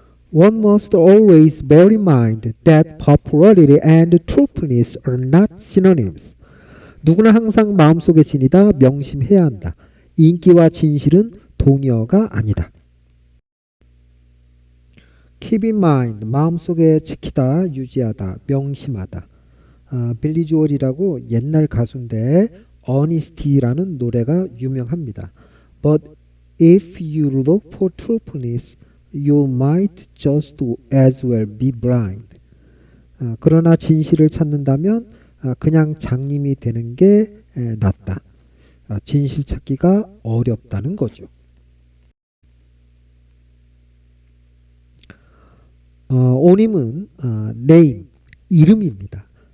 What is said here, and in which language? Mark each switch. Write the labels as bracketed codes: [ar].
[en] One must always bear in mind that popularity and truthfulness are not synonyms. [ko] 누구나 항상 마음속에 지니다 명심해야 한다. 인기와 진실은 동의어가 아니다. [en] Keep in mind, [ko] 마음속에 지키다, 유지하다, 명심하다. 빌리 조얼이라고 옛날 가수인데 Honesty라는 노래가 유명합니다. [en] But if you look for truthfulness, you might just as well be blind. [ko] 그러나 진실을 찾는다면 그냥 장님이 되는 게 낫다. 진실 찾기가 어렵다는 거죠. 오님은 name, 이름입니다.